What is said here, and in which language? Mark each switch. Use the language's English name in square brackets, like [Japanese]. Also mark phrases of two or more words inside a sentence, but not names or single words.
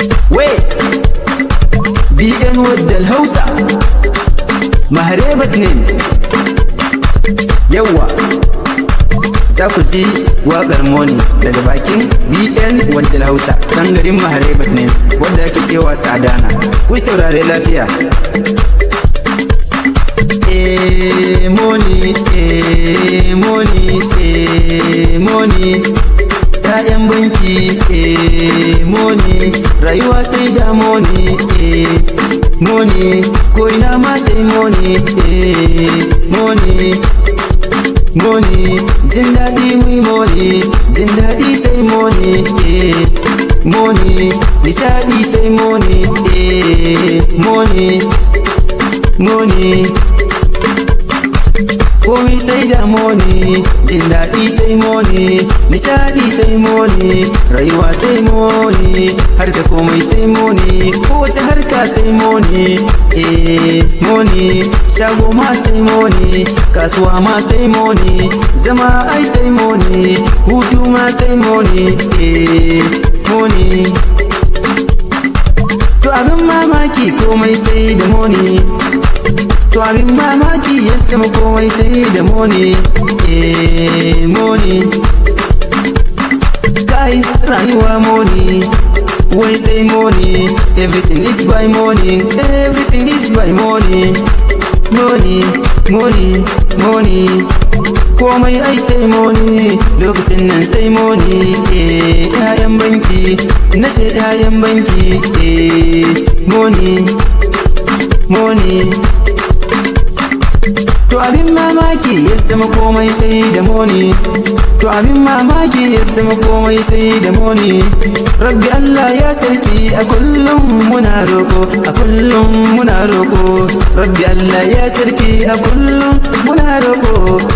[Hausa] We, B N Waddal Hausa, Mahare Batnin. Yawwa, za ku ji waƙar Money daga bakin B N Waddal Hausa, ɗan garin Mahare Batnin, wanda ake cewa Sadana. Ku saurare lafiya. Eh, money, eh, money, eh, money. Ya'yan banki, eh, money. Rayuwa sai da money, eh, money. Ko ina ma sai money, eh, money, money. Jin daɗi mu yi money, jin daɗi sai money, eh, money. Nishaɗi sai money, eh, money. Money. Komai sai da money, jin daɗi sai money, nishaɗi sai money, rayuwa sai money, har da komai sai money, kowace harka sai money. Eh, money, shago ma sai money, kasuwa ma sai money, zama ai sai money, hutu ma sai money. Eh, money. To abin mamaki komai sai da money. To abin mamaki ya sama komai sai da money. Eh, money. Kai, rayuwa money. Wai sai money. [English] Everything is by money. Everything is by money. Money, money, money. [Hausa] Komai ai sai money, lokacin nan sai money. Eh, ƴaƴan banki, na ce ƴaƴan banki. Eh, money, money. To abin mamaki ya zama komai sai da money. To abin mamaki ya zama komai sai da moni. Rabbi Allah ya sarki a kullum muna roko, a kullum muna roko. Rabbi Allah ya sarki a kullum muna roko.